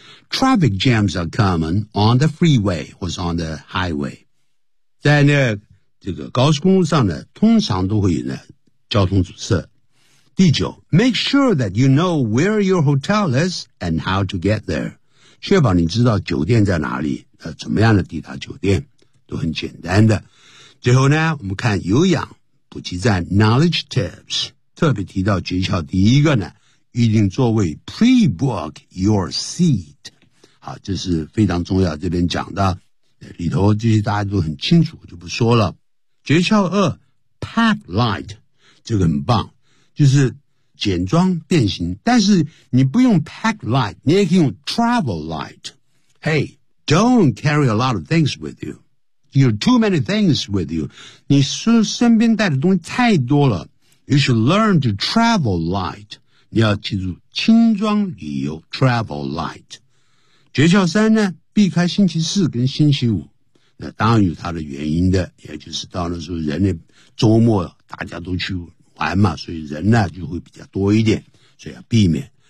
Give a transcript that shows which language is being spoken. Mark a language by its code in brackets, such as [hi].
[en] Traffic jams are common on the freeway [zh] 或是 [en] on the highway. [zh] 在那这个高速公路上呢通常都会有呢交通阻塞。第九 [en] ,make sure that you know where your hotel is and how to get there. [zh] 确保你知道酒店在哪里怎么样的抵达酒店都很简单的。最后呢我们看有氧补给站 , [en] knowledge tips, [zh] 特别提到诀窍第一个呢预定座位 , [en] pre-book your seat. [zh] 好这是非常重要这边讲的里头这些大家都很清楚就不说了。诀窍二 , [en] pack light, [zh] 这个很棒就是简装变形但是你不用 pack light, 你也可以用 [en] travel light。 [zh] Hey, [en] Don't carry a lot of things with you. You have too many things with you. [zh] 你身边带的东西太多了。 [en] You should learn to travel light. [zh] 你要记住轻装旅游 [en] travel light. [zh] 诀窍三呢避开星期四跟星期五。那当然有它的原因的，也就是到那时候人的周末大家都去玩嘛，所以人呢就会比较多一点，所以要避免。